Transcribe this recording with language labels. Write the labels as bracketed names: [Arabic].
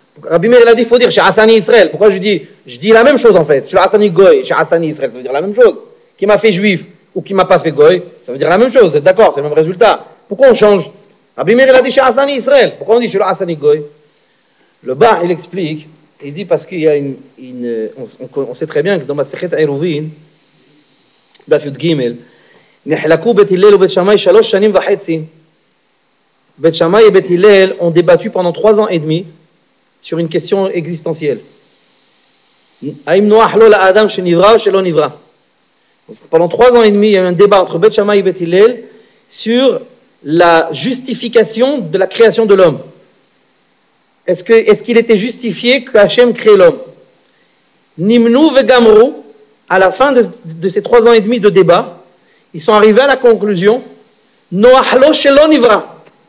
[French] Rabbi Meir, il a dit qu'il faut dire chez Asani Israël. Pourquoi je dis la même chose en fait. Chez Asani Goy, chez Asani Israël, ça veut dire la même chose. Qui m'a fait juif ou qui m'a pas fait Goy, ça veut dire la même chose. Vous êtes d'accord? C'est le même résultat. Pourquoi on change? Rabbi Meir, il a dit chez Asani Israël. Pourquoi on dit chez Asani Goy? Le Bah, il explique, il dit parce qu'il y a on sait très bien que dans ma Sechet Eruvin, [Hebrew] דף י"ג, נחלקו בית הלל ובית שמאי 3 שנים וחצי. [French] בית שמאי et בית הלל ont débattu pendant 3 ans et demi sur une question existentielle. [Hebrew] האם נוח לו לאדם שנברא או שלא נברא? [French] Pendant 3 ans et demi, il y a eu un débat entre בית שמאי et בית הלל sur la justification de la création de l'homme. Est-ce qu'il était justifié que Hachem crée l'homme? [Hebrew] Nimnu vegamru, [French] à la fin de ces 3 ans et demi de débat, ils sont arrivés à la conclusion, [Hebrew] Noach lo shelo nivra.